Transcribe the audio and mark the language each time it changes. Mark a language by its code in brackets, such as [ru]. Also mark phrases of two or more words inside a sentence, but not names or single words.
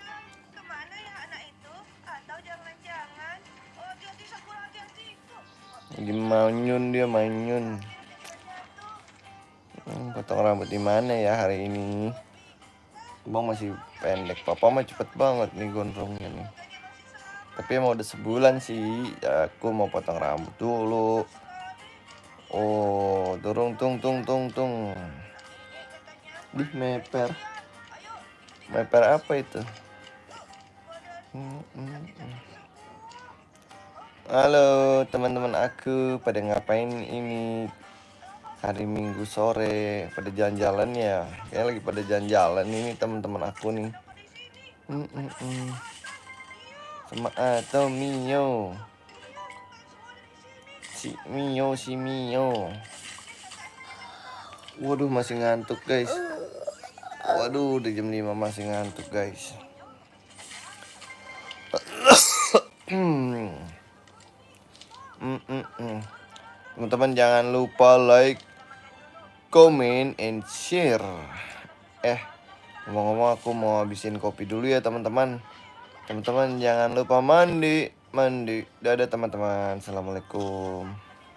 [id] Lagi manyun. Potong rambut di mana ya hari ini? Bang masih pendek. Papa mah cepet banget nih gondrongnya nih. Tapi emang udah sebulan sih. Aku mau potong rambut dulu. Oh, turung tung. Di meper. Meper apa itu? Halo teman-teman aku, pada ngapain ini hari Minggu sore? Pada jalan-jalan ya? Kayaknya lagi pada jalan-jalan ini teman-teman aku nih. Sama atau Mio. Si Mio. Waduh, masih ngantuk guys. Waduh, udah jam 5 masih ngantuk guys. Teman-teman jangan lupa [en] like, comment, and share. [id] Ngomong-ngomong aku mau habisin kopi dulu ya teman-teman. Teman-teman jangan lupa mandi. Dadah teman-teman. Assalamualaikum.